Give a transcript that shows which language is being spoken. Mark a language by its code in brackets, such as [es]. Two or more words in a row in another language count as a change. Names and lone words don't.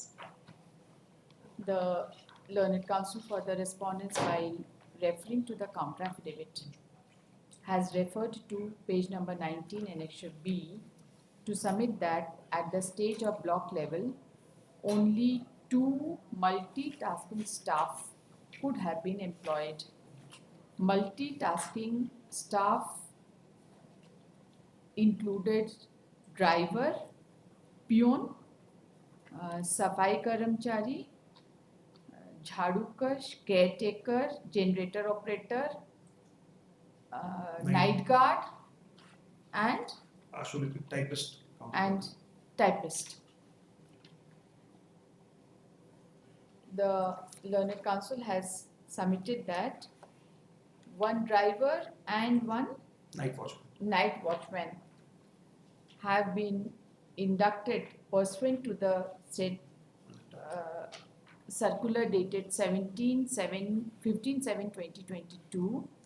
[en] The learned counsel for the respondents, while referring to the counter affidavit, has referred to page number 19 annexure B to submit that at the stage of block level, only 2 multitasking staff could have been employed. Multitasking staff included driver, peon, [hi] सफाई कर्मचारी, झाड़ूकश, [en] caretaker, generator operator, night guard and typist. The learned counsel has submitted that 1 driver and 1 night watchman have been inducted pursuant to the said circular dated 15/7/2022,